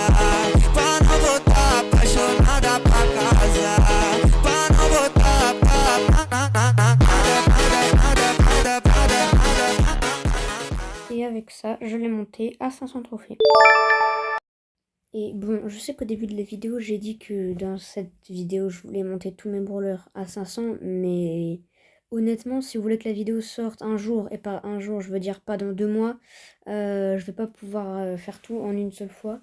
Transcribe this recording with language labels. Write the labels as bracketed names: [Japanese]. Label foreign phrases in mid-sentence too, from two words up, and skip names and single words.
[Portuguese] Pra não voltar apaixonada pra casa. Pra não voltar [French] Et avec ça, je l'ai monté à 500 trophées. Et bon, je sais qu'au début de la vidéo, j'ai dit que dans cette vidéo, je voulais monter tous mes brawlers à 500, mais honnêtement, si vous voulez que la vidéo sorte un jour, et par un jour, je veux dire pas dans 2 mois, je vais pas pouvoir faire tout en une seule fois.